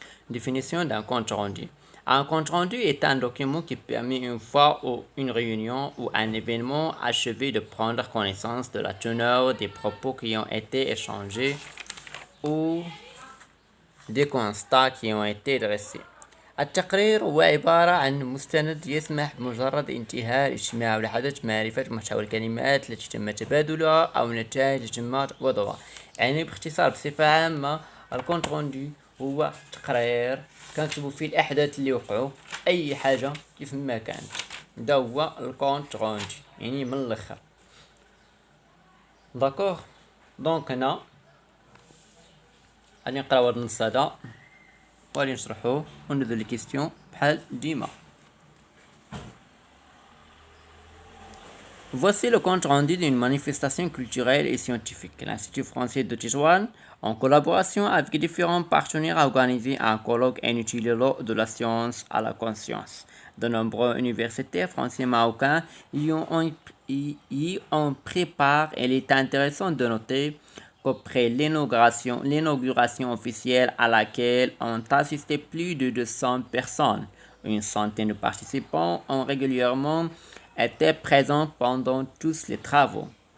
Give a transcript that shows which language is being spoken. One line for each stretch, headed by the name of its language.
French: Définition d'un compte rendu. Un compte rendu est un document qui permet une fois ou une réunion ou un événement achevé de prendre connaissance de la teneur des propos qui ont été échangés ou des constats qui ont été dressés.
Arabic: التقرير هو عبارة عن مستند يسمح بمجرد انتهاء الاجتماع والحدث معرفة محتوى الكلمات التي تم تبادلها أو النتائج التي تم وضعها. يعني باختصار بصفة عامة الكونت روندو هو تقرير كنكتبو فيه الأحداث اللي وقعوا أي حاجة كيف ما كانت. دا هو الكونت روندو يعني من الآخر.
French: داكوغ دونك
Arabic: هنا غادي نقراو هاد النص هذا وغادي نشرحوه وندوزو لي كيستيون بحال ديما.
French: Voici le compte rendu d'une manifestation culturelle et scientifique. L'Institut français de Tétouan, en collaboration avec différents partenaires, a organisé un colloque intitulé de la science à la conscience. De nombreux universitaires français marocains y ont pris part et il est intéressant de noter qu'après l'inauguration officielle à laquelle ont assisté plus de 200 personnes, une centaine de participants ont régulièrement était présent pendant tous les travaux.